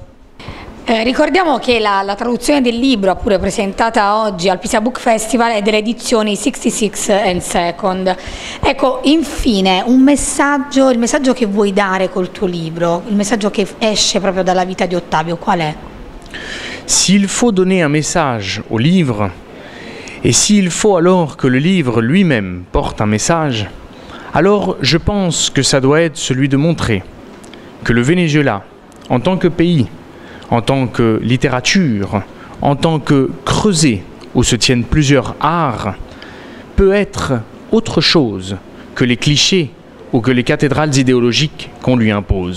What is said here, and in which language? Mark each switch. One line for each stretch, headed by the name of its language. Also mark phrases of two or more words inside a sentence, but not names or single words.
Italian: Ricordiamo che la traduzione del libro, pure presentata oggi al Pisa Book Festival, è delle edizioni 66 and Second. Ecco, infine, il messaggio che vuoi dare col tuo libro, il messaggio che esce proprio dalla vita di Octavio, qual è?
French: S'il faut donner un message au livre, et s'il faut alors que le livre lui-même porte un message, alors je pense que ça doit être celui de montrer que le Venezuela, en tant que pays, en tant que littérature, en tant que creuset où se tiennent plusieurs arts, peut être autre chose que les clichés ou que les cathédrales idéologiques qu'on lui impose.